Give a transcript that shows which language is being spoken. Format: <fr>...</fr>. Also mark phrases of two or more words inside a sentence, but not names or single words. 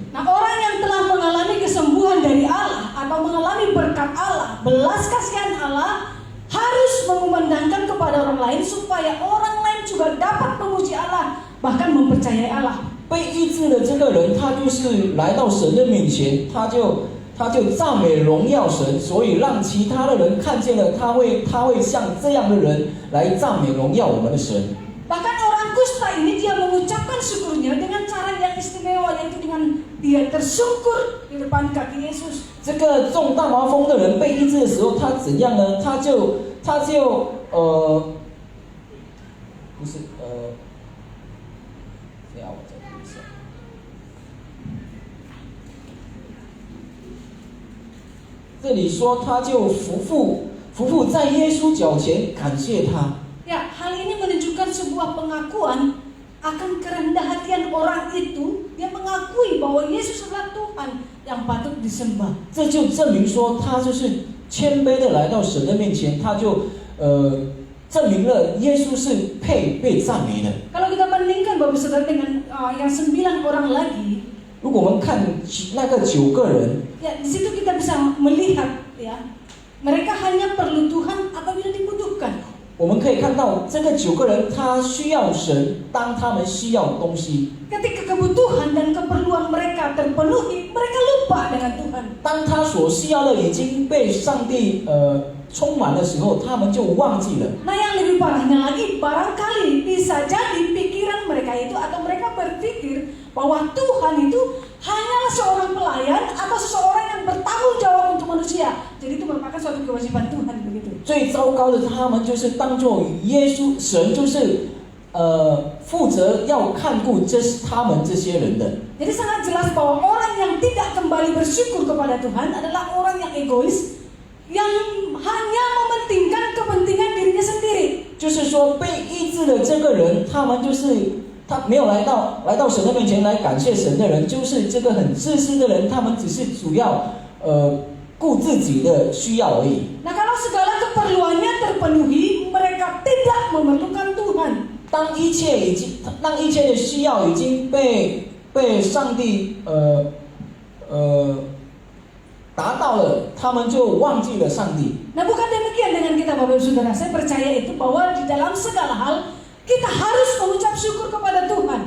<id>Nah, orang yang telah mengalami kesembuhan dari Allah atau mengalami berkat Allah, belas kasihan Allah, harus mengumandangkan kepada orang lain supaya orang lain juga dapat memuji Allah, bahkan mempercayai Allah.</id> <zh>被医治的这个人，他就是来到神的面前，他就赞美荣耀神，所以让其他的人看见了，他会像这样的人来赞美荣耀我们的神。</zh> <id>Bahkan orang kusta ini dia mengucapkan syukurnya dengan cara yang istimewa, yaitu dengan dia tersungkur di depan kaki Yesus.</id> <zh>这个中大麻风的人被医治的时候，他怎样呢？他就不是等一下我再读一下。这里说他就匍匐在耶稣脚前感谢他。</zh> <id>Ya, hal ini menunjukkan sebuah pengakuan akan kerendah hatian orang itu. Dia mengakui bahwa Yesus adalah Tuhan yang patut disembah.</id> <zh>这就证明说他就是谦卑的来到神的面前，他就证明了耶稣是配被赞美的。</zh> <id>Kalau kita bandingkan Bapak Saudara dengan yang 9 orang lagi,</id> <zh>如果我们看那个9个人，</zh> <id>ya di situ kita bisa melihat ya, mereka hanya perlu Tuhan apabila dibutuhkan.</id> <zh>我们可以看到这个9个人，他需要神，当他们需要东西。</zh> <id>Ketika kebutuhan dan keperluan mereka terpenuhi, mereka lupa dengan Tuhan.</id> <zh>当他所需要的已经被上帝充满的时候，他们就忘记了。</zh> <id>Nah yang lebih parahnya lagi, barangkali bisa jadi pikiran mereka itu atau mereka berpikir bahwa Tuhan itu hanyalah seorang pelayan atau seseorang yang bertanggung jawab untuk manusia. Jadi itu merupakan suatu kewajiban Tuhan begitu.</id> <zh>最糟糕的，他们就是当作耶稣神就是负责要看顾他们这些人的。</zh> <id>Jadi sangat jelas bahwa orang yang tidak kembali bersyukur kepada Tuhan adalah orang yang egois, yang hanya mementingkan kepentingan dirinya sendiri.</id> <zh>就是说被医治的这个人，他们就是他没有来到神的面前来感谢神的人，就是这个很自私的人，他们只是主要顾自己的需要而已。</zh> <id>Nah kalau segala keperluannya terpenuhi, mereka tidak memerlukan Tuhan.</id> <zh>当一切的需要已经被上帝达到了，他们就忘记了上帝。</zh> <id>Nah bukan demikian dengan kita Bapak Ibu Saudara. Saya percaya itu bahwa di dalam segala hal kita harus mengucap syukur kepada Tuhan.</id>